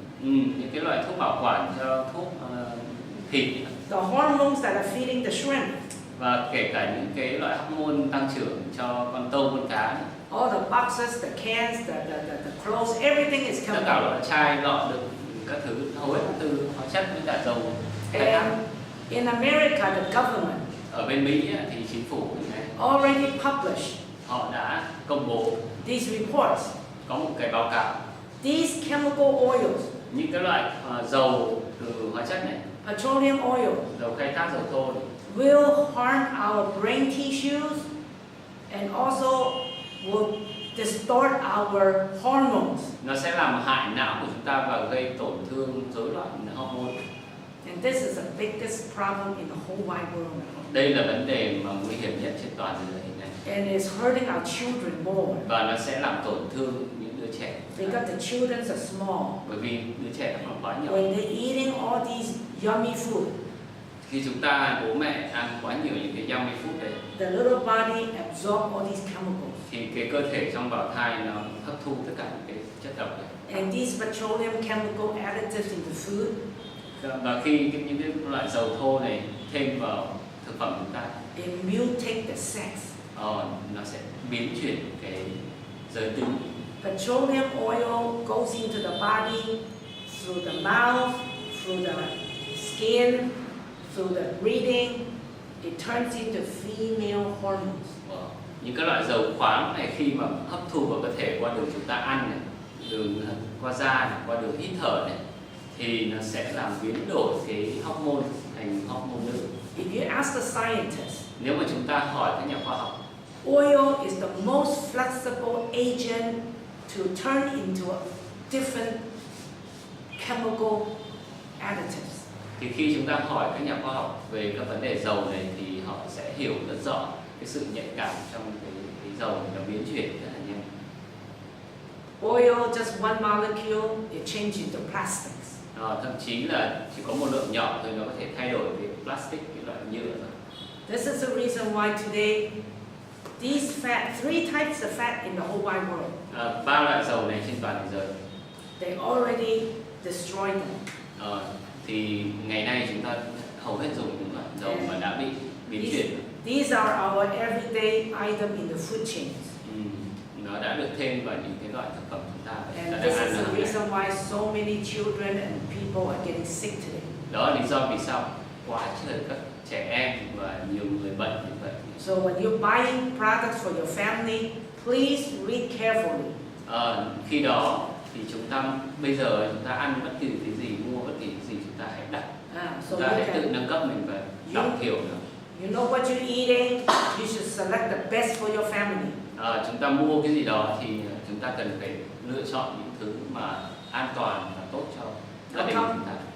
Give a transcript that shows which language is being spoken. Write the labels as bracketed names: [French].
[Vietnamese] Những cái loại thuốc bảo quản cho thuốc thịt, [English] The hormones that are feeding the shrimp, [Vietnamese] và kể cả những cái loại hormone tăng trưởng cho con tôm, con cá nữa. [English] all the boxes, the cans, the clothes, everything is [Vietnamese] Tất [English] coming [Vietnamese] cả [English] out. [Vietnamese] loại chai lọ đựng các thứ hầu hết từ hóa chất với cả dầu khai thác. [English] And in America, the government [Vietnamese] Ở bên Mỹ ấy, thì chính phủ [English] already published [Vietnamese] họ đã công bố [English] these reports. [Vietnamese] có một cái báo cáo [English] These chemical oils, [Vietnamese] những cái loại dầu từ hóa chất này, [English] petroleum oil, [Vietnamese] dầu khai thác, dầu thô này, [English] will harm our brain tissues and also will distort our hormones. [Vietnamese] nó sẽ làm hại não của chúng ta và gây tổn thương rối loạn hormone. [English] And this is the biggest problem in the whole wide world. [Vietnamese] Đây là vấn đề mà nguy hiểm nhất trên toàn thế giới hiện nay. [English] And it's hurting our children more [Vietnamese] Và nó sẽ làm tổn thương những đứa trẻ. [English] because the children are small. [Vietnamese] Bởi vì đứa trẻ nó còn quá nhỏ. [English] When they're eating all these yummy food, [Vietnamese] Khi chúng ta, bố mẹ ăn quá nhiều những cái [English] yummy food [Vietnamese] đấy, [English] the little body absorb all these chemicals. [Vietnamese] thì cái cơ thể trong bào thai nó hấp thu tất cả những cái chất độc này. [English] And these petroleum chemical additives in the food, [Vietnamese] Và khi những cái loại dầu thô này thêm vào thực phẩm chúng ta, [English] it mutate the sex. [Vietnamese] nó sẽ biến chuyển cái giới tính. [English] Petroleum oil goes into the body through the mouth, through the skin, through the breathing. It turns into female hormones. [Vietnamese] Những cái loại dầu khoáng này khi mà hấp thu vào cơ thể qua đường chúng ta ăn này, đường qua da này, qua đường hít thở này, thì nó sẽ làm biến đổi cái hormone thành hormone nữ. [English] If you ask the scientists, [Vietnamese] Nếu mà chúng ta hỏi các nhà khoa học, [English] oil is the most flexible agent to turn into different chemical additives. [Vietnamese] thì khi chúng ta hỏi các nhà khoa học về các vấn đề dầu này thì họ sẽ hiểu rất rõ cái sự nhạy cảm trong cái dầu này, nó biến chuyển rất là nhanh. [English] Oil, just one molecule, it changes into plastics. [Vietnamese] Thậm chí là chỉ có một lượng nhỏ thôi nó có thể thay đổi cái plastic, cái loại nhựa rồi. [English] This is the reason why today these three types of fat in the whole wide world, [Vietnamese] 3 loại dầu này trên toàn thế giới, [English] they already destroyed them. [Vietnamese] Thì ngày nay chúng ta hầu hết dùng những loại dầu mà đã bị biến chuyển. [English] These are our everyday item in the food chains. [Vietnamese] Nó đã được thêm vào những cái loại thực phẩm chúng ta [English] And [Vietnamese] đã [English] this [Vietnamese] đang ăn [English] is the [Vietnamese] hàng ngày. [English] reason why so many children and people are getting sick today. [Vietnamese] Đó là lý do vì sao quá trời các trẻ em và nhiều người bệnh như vậy. [English] So when you're buying products for your family, please read carefully. [Vietnamese] Khi đó thì chúng ta bây giờ chúng ta ăn bất kỳ cái gì, mua bất kỳ cái gì, chúng ta hãy đọc, [English] So [Vietnamese] chúng ta hãy tự nâng cấp mình và đọc hiểu nữa. [English] you know what you're eating, you should select the best for your family. [Vietnamese] Chúng ta mua cái gì đó thì chúng ta cần phải lựa chọn những thứ mà an toàn và tốt cho gia đình chúng ta.